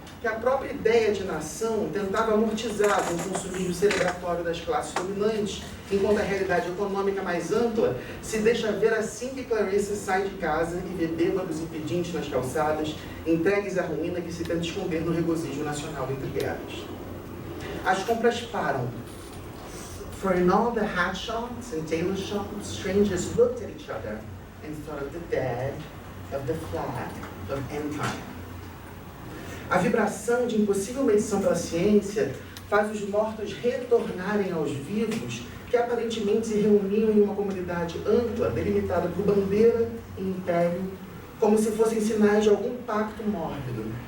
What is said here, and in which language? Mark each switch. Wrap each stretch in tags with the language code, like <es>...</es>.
<pt>que a própria ideia de nação tentava amortizar com o consumismo celebratório das classes dominantes, enquanto a realidade econômica mais ampla se deixa ver assim que Clarissa sai de casa e vê bêbados e pedintes nas calçadas, entregues à ruína que se tenta esconder no regozijo nacional entre guerras. As compras param.</pt> <en>For in all the hat shops and tailor shops, strangers looked at each other and thought of the dead, of the flag, of empire.</en> <pt>A vibração de impossível medição pela ciência faz os mortos retornarem aos vivos que aparentemente se reuniam em uma comunidade ampla, delimitada por bandeira e império, como se fossem sinais de algum pacto mórbido.</pt>